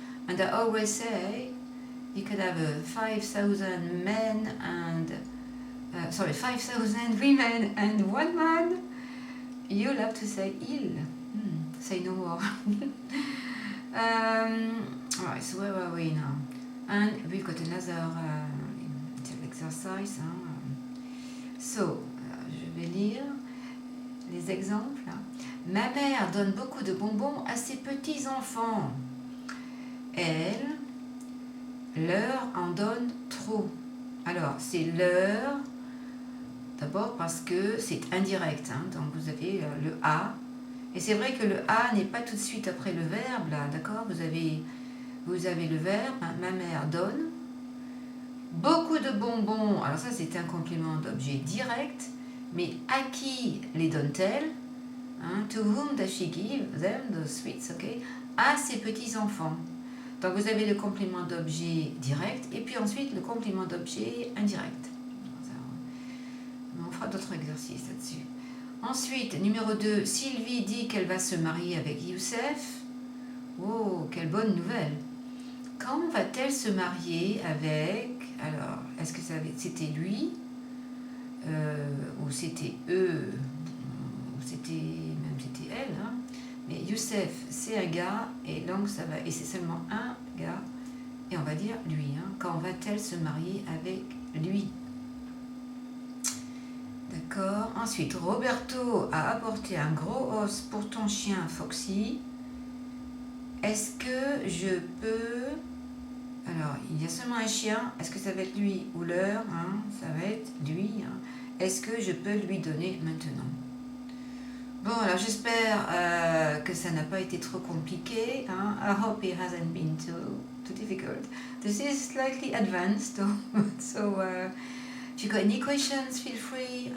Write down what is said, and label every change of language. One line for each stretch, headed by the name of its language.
English: And I always say you could have 5,000 men and 5,000 women and 1 man. You'll have to say il. Say no more. Alright, so where are we now? And we've got another exercise.
French: So, je vais lire les exemples. Ma mère donne beaucoup de bonbons à ses petits-enfants. Elle leur en donne trop. Alors, c'est leur, d'abord parce que c'est indirect. Donc, vous avez le A. Et c'est vrai que le A n'est pas tout de suite après le verbe, là, d'accord, vous avez le verbe, ma mère donne. Beaucoup de bonbons, alors ça c'est un complément d'objet direct, mais à qui les donne-t-elle?
English: To whom does she give them the sweets, ok?
French: À ses petits-enfants. Donc vous avez le complément d'objet direct, et puis ensuite le complément d'objet indirect. On fera d'autres exercices là-dessus. Ensuite, numéro 2, Sylvie dit qu'elle va se marier avec Youssef. Oh, quelle bonne nouvelle! Quand va-t-elle se marier avec... Alors, est-ce que c'était lui ou c'était eux, ou c'était elle, mais Youssef, c'est un gars, et donc ça va, et c'est seulement un gars, et on va dire lui. Quand va-t-elle se marier avec lui? D'accord. Ensuite, Roberto a apporté un gros os pour ton chien Foxy. Est-ce que je peux... Alors, il y a seulement un chien. Est-ce que ça va être lui ou leur? Ça va être lui. Est-ce que je peux lui donner maintenant? Bon, alors j'espère que ça n'a pas été trop compliqué.
English: I hope it hasn't been too difficult. This is slightly advanced, so if you got any questions, feel free.